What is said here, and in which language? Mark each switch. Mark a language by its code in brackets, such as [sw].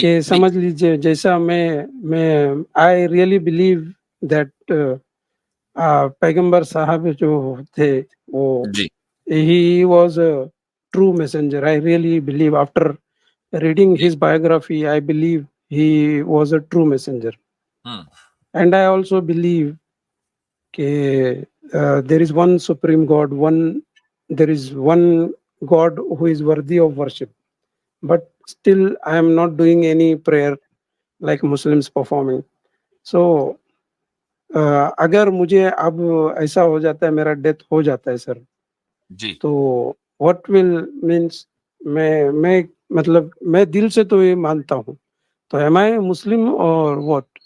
[hi] कि समझ लीजिए, जैसा मैं [en] I really believe that [hi] पैगंबर साहब जो थे वो जी, [en] he was a true messenger. I really believe, after reading his biography, I believe he was a true messenger. And I also believe that there is one supreme God, there is one God who is worthy of worship. But still, I am not doing any prayer like Muslims performing. [hi] So, अगर मुझे अब ऐसा हो जाता है, मेरा death हो जाता है सर, जी, तो [en] what will means, [hi] मैं मतलब मैं दिल से तो ये मानता हूँ, तो [en] am I Muslim [hi] और व्हाट?